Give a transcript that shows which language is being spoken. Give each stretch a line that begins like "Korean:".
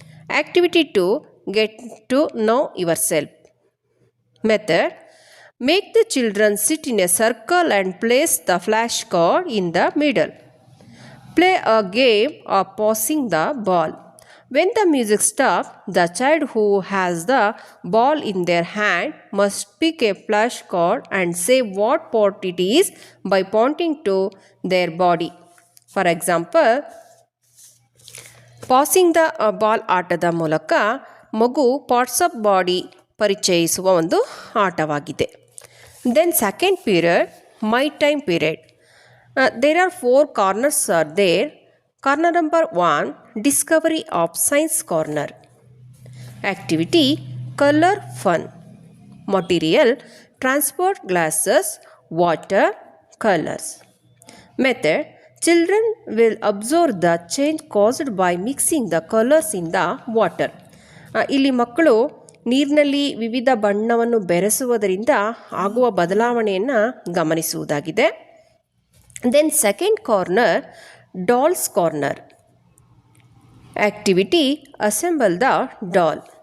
English: Activity 2 Get to know yourself. Method Make the children sit in a circle and place the flashcard in the middle. Play a game of passing the ball. When the music stops, the child who has the ball in their hand must pick a flashcard and say what part it is by pointing to their body. For example, passing the ball
Kannada: ಆಟದ ಮೂಲಕ ಮಗು
English: parts of body
Kannada: ಪರಿಚಯಿಸುವ ಒಂದು ಆಟವಾಗಿದೆ.
English: Then second period my time period. There are 4 corners are there. Corner number 1 discovery of science corner. Activity colour fun. Material transport glasses, water, colours. Method Children will observe the change caused by mixing the colors in the water.
Kannada: ಇಲ್ಲಿ ಮಕ್ಕಳು ನೀರಿನಲ್ಲಿ ವಿವಿಧ ಬಣ್ಣವನ್ನು ಬೆರೆಸುವುದರಿಂದ ಆಗುವ ಬದಲಾವಣೆಯನ್ನು ಗಮನಿಸುವುದಾಗಿದೆ.
English: Then second corner dolls corner. Activity assemble the doll.